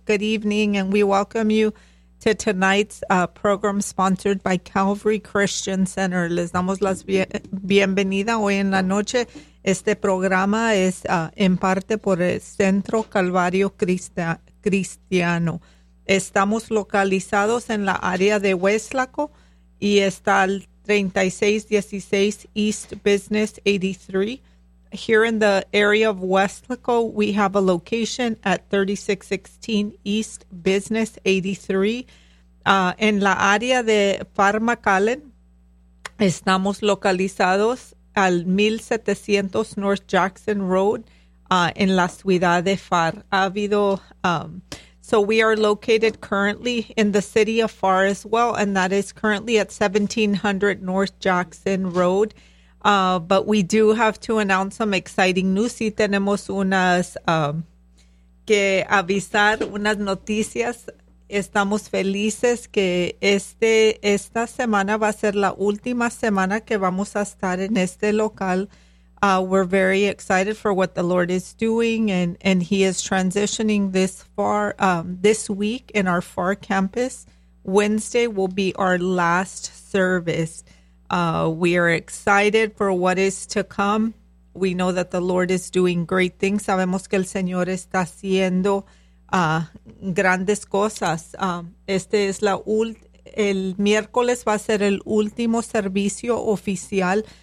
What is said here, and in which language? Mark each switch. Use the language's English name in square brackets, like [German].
[English] Good evening, and we welcome you to tonight's program sponsored by Calvary Christian Center. [Spanish] Les damos las bienvenida hoy en la noche. Este programa es en parte por el Centro Calvario Cristiano. Estamos localizados en la área de Weslaco y está al 3616 East Business 83. [English] Here in the area of Weslaco, we have a location at 3616 East Business 83. [Spanish] En la área de Pharmacallen, estamos localizados al 1700 North Jackson Road en la ciudad de Far. Ha habido, [English] so we are located currently in the city of Far as well, and that is currently at 1700 North Jackson Road. But we do have to announce some exciting news. [Spanish] Sí, tenemos unas que avisar, unas noticias. Estamos felices que esta semana va a ser la última semana que vamos a estar en este local. [English] We're very excited for what the Lord is doing, and He is transitioning this far this week in our Far campus. Wednesday will be our last service. We are excited for what is to come. We know that the Lord is doing great things. [Spanish] Sabemos que el Señor está haciendo grandes cosas. Este es el miércoles va a ser el último servicio oficial.